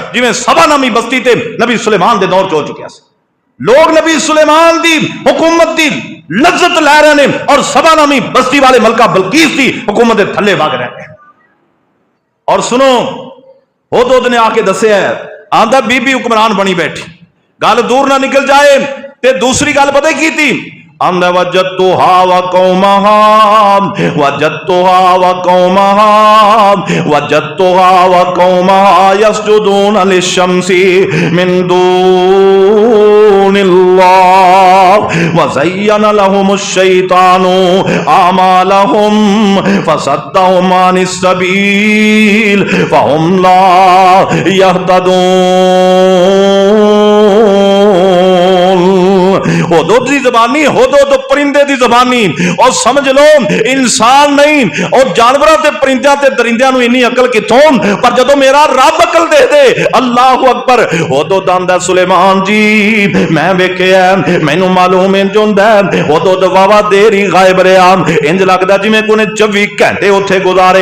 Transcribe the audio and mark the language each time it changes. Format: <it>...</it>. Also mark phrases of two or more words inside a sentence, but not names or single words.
<pa>ਜਿਵੇਂ ਸਬਾ ਨਾਮੀ ਬਸਤੀ ਤੇ ਨਬੀ ਸੁਲੇਮਾਨ ਦੇ ਦੌਰ ਚ ਹੋ ਚੁੱਕਿਆ ਸੀ, ਲੋਗ ਨਬੀ ਸੁਲੇਮਾਨ ਦੀ ਹਕੂਮਤ ਦੀ ਲੱਜ਼ਤ ਲੈ ਰਹੇ ਨੇ ਔਰ ਸਬਾ ਨਾਮੀ ਬਸਤੀ ਵਾਲੇ ਮਲਕਾ ਬਲਕੀਸ ਦੀ ਹਕੂਮਤ ਦੇ ਥੱਲੇ ਵੱਗ ਰਹੇ ਹੈਂ। ਔਰ ਸੁਣੋ ਹੁਦਹੁਦ ਨੇ ਆਕੇ ਦੱਸਿਆ, ਆਂਦਾ ਬੀਬੀ ਹੁਕਮਰਾਨ ਬਣੀ ਬੈਠੀ, ਗੱਲ ਦੂਰ ਨਾ ਨਿਕਲ ਜਾਏ। ਤੇ ਦੂਸਰੀ ਗੱਲ ਪਤਾ ਕੀ ਥੀ, ਆਂਦਾ</pa> <ar>وجدتها وقومها وجدتها وقومها وجدتها وقومها يسجدون للشمس من دون الله وزين لهم الشيطان أعمالهم فصدهم عن السبيل فهم لا يهتدون.</ar> <pa>ਹੁਦਹੁਦ ਦੀ ਜ਼ਬਾਨੀ, ਹੁਦਹੁਦ ਪਰਿੰਦੇ ਦੀ ਜ਼ਬਾਨੀ, ਔਰ ਸਮਝ ਲੋ ਇਨਸਾਨ ਨਹੀਂ ਔਰ ਜਾਨਵਰਾਂ ਤੇ ਪਰਿੰਦੇ ਤੇ ਦਰਿੰਦਿਆਂ ਨੂੰ ਇੰਨੀ ਅਕਲ ਕਿੱਥੋਂ, ਪਰ ਜਦੋਂ ਮੇਰਾ ਰੱਬ ਅਕਲ ਦੇ ਦੇ,</pa> <ar>الله أكبر.</ar> <pa>ਹੁਦਹੁਦ ਆਂਦਾ ਸੁਲੇਮਾਨ ਜੀ ਮੈਂ ਵੇਖਿਆ, ਮੈਨੂੰ ਮਾਲੂਮ ਇੰਜ ਹੁੰਦਾ ਹੁਦਹੁਦ ਵਾਵਾ ਦੇਰ ਹੀ ਗਾਇਬ ਰਿਹਾ, ਇੰਜ ਲੱਗਦਾ ਜਿਵੇਂ ਕੋਈ 24 ਘੰਟੇ ਉੱਥੇ ਗੁਜ਼ਾਰੇ।</pa>